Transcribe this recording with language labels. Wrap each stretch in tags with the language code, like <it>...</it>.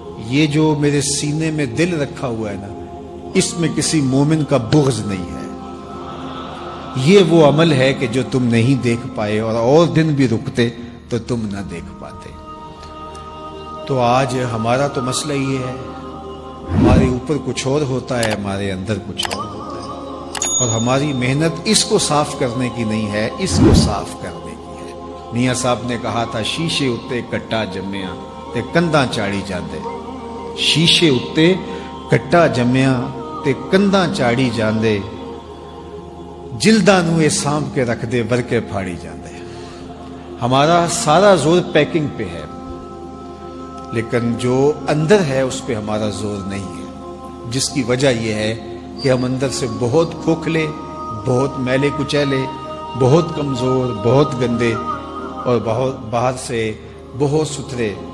<ur>یہ جو میرے سینے میں دل رکھا ہوا ہے نا، اس میں کسی مومن کا بغض نہیں ہے، یہ وہ عمل ہے کہ جو تم نہیں دیکھ پائے، اور دن بھی رکتے تو تم نہ دیکھ پاتے۔ تو آج ہمارا تو مسئلہ یہ ہے، ہمارے اوپر کچھ اور ہوتا ہے، ہمارے اندر کچھ اور ہوتا ہے، اور ہماری محنت اس کو صاف کرنے کی نہیں ہے، اس کو صاف کرنے کی ہے۔ میاں صاحب نے کہا تھا</ur> <pa>شیشے اتے کٹا جمیا تے کنداں چاڑی جاندے. شیشے اتے کٹا جمیا تے کنداں چاڑی جاندے, جلداں نو اے سانپ کے رکھ دے ورکے پھاڑی جاندے.</pa> <ur>ہمارا سارا زور پیکنگ پہ ہے, لیکن جو اندر ہے اس پہ ہمارا زور نہیں ہے, جس کی وجہ یہ ہے کہ ہم اندر سے بہت کھوکھلے, بہت میلے کچیلے, بہت کمزور, بہت گندے, اور بہت باہر سے بہت ستھرے.</ur>